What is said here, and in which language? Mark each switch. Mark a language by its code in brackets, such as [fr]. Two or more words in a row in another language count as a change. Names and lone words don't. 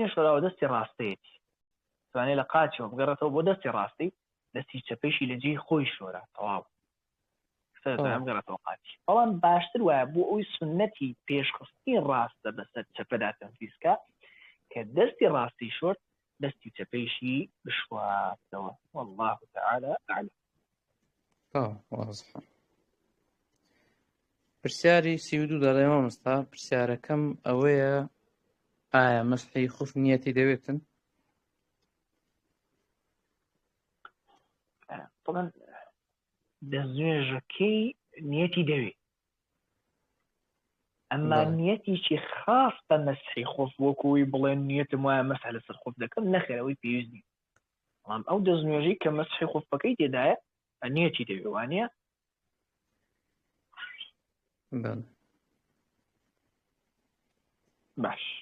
[ckb] نەشۆراوە دەستی ڕاستەیەتی توانێت لە قاچەوە بگەڕێتەوە بۆ دەستی ڕاستی دەستی چەپەیشی لە جێی خۆی شۆرا تەواو گەڕێتەوە قاچی بەڵام باشتر وایە بۆ ئەوی سنەتی پێشخستی ڕاستە بەسەر چەپەدا تەنفیزکە کە دەستی ڕاستی شۆرد دەستی چەپەیشی بشواتەوە [ar] والله تعالى أعلم [ckb] واضح پرسیاری 32 دەڵێ مامۆستا پرسیارەکەم ئەوەیە ئایا مەسحی خوف نیەتی دەوێتن طبعا دەستنوێژەکەی نیەتی دەوێت ئەمما نیەتیشی خاص بە مەسحی خوف وەکوی بڵێن نیەتم وایە مەسح لەسەر خوف دەکەم نەخێرەوەی پێویست نیە بەڵام ئەو دەستنوێژەی کە مەسحی خوفەکەی تێدایە نیەتی دەوێت وانە باش